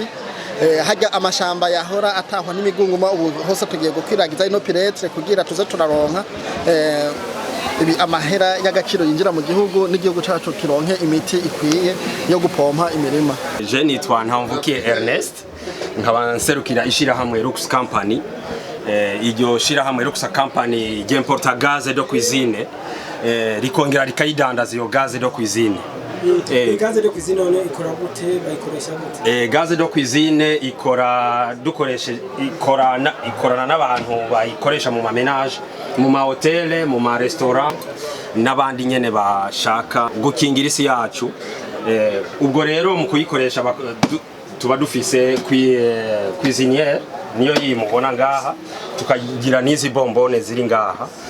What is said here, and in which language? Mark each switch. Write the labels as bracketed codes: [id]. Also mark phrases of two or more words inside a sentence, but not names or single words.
[rn] Hajya amashamba yahora atahwa n'imigunguma ubu hose tugiye gukwiragiza ino piletre kugira tuze turaronka amahera y'agaciro yinjira mu gihugu n'igihugu cacu kironke imiti ikwiye yo gupompa imirima. Je nitwa Ntamvukiye Ernest nkaba nserukira ishirahamwe Lux Company. Iryo shirahamwe Lux Company ry'importa [fr] gaz de cuisine [rn] rikongera rikayidandaza iyo [fr] gaz de cuisine. Gaz de cuisine [rn] none ikora gute bayikoresha gute? [fr] Gaz de cuisine [rn] ikorana n'abantu bayikoresha mu mamenage, mu ma hotel, mu ma restaurant n'abandi nyene bashaka gukingira isi yacu. Ubwo rero mu kuyikoresha tuba dufise cuisinière niyo yimubona ngaha, tukagira n'izi bombone ziri ngaha.